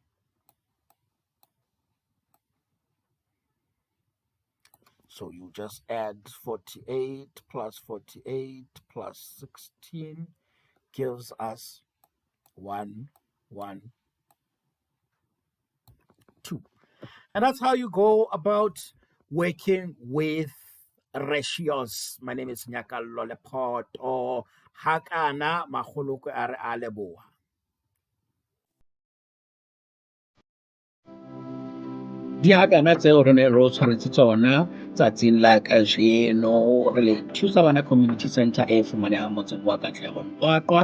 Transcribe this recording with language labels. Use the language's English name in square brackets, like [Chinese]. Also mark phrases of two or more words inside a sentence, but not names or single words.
[English] So you just add 48 plus 48 plus 16 gives us 1, 1, 2. And that's how you go about working with ratios. My name is nyakallo.lephoto. [Southern Sotho] Hakana magoloko a re a leboha. Di hakana tseo re ne re o tshwaretse tsona tsatsing la kajeno. Re le thusa bana [English] community center [Southern Sotho] e fumanehang motseng wa Katlehong Qwaqwa.